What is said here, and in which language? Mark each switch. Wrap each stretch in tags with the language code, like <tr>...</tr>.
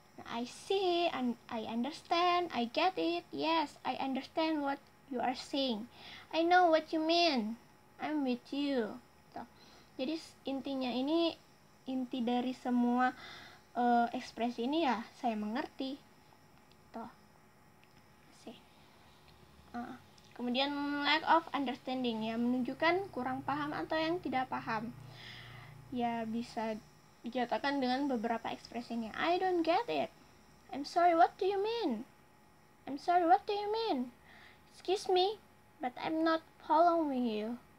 <en>I see, and I understand, I get it, yes, I understand what you are saying, I know what you mean, I'm with you. Tuh.</en> <id>Jadi intinya ini, inti dari semua ekspresi ini ya, saya mengerti. Tuh. Kemudian lack of understanding, ya menunjukkan kurang paham atau yang tidak paham. Ya bisa dinyatakan dengan beberapa ekspresinya.</id> <en>I don't get it. I'm sorry, what do you mean? I'm sorry, what do you mean? Excuse me, but I'm not following you.</en>